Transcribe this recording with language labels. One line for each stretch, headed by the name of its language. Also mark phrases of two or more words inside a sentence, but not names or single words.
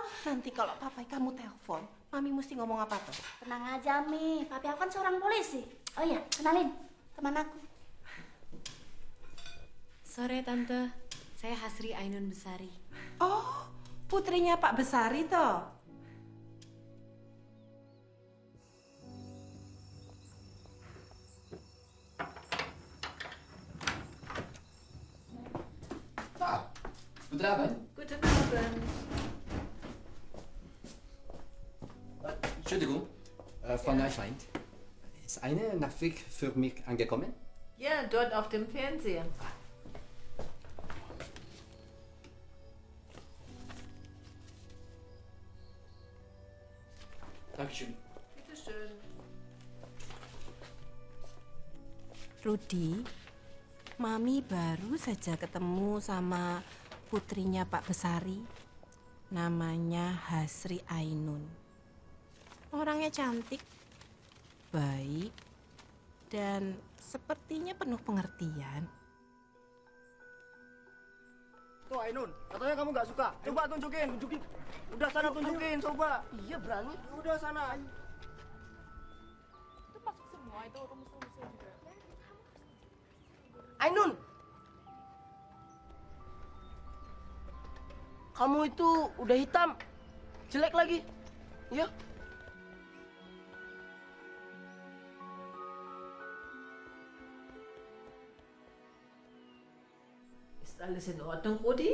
Indonesian: Nanti kalau papai kamu telepon, Mami mesti ngomong apa tuh? Tenang aja, Mi. Papi aku kan seorang polisi. Oh iya, kenalin. Teman aku. Sore, Tante. Saya Hasri Ainun Besari. Oh, putrinya Pak Besari toh?
German: Guten Abend. Guten Abend. Entschuldigung, Frau Neufeind. Ist eine Nachricht für mich angekommen? Ja, dort auf dem Fernseher. Dankeschön. Bitte schön.
Indonesian: Rudi, Mami baru saja ketemu sama putrinya Pak Besari. Namanya Hasri Ainun. Orangnya cantik, baik, dan sepertinya penuh pengertian. Tuh Ainun, katanya kamu nggak suka. Coba tunjukin. Udah sana tunjukin, coba. Iya berani. Udah sana. Itu masuk semua itu rumus-rumusnya juga. Ainun, kamu itu udah hitam, jelek lagi. Ya.
German: Ist alles in Ordnung, Rudi?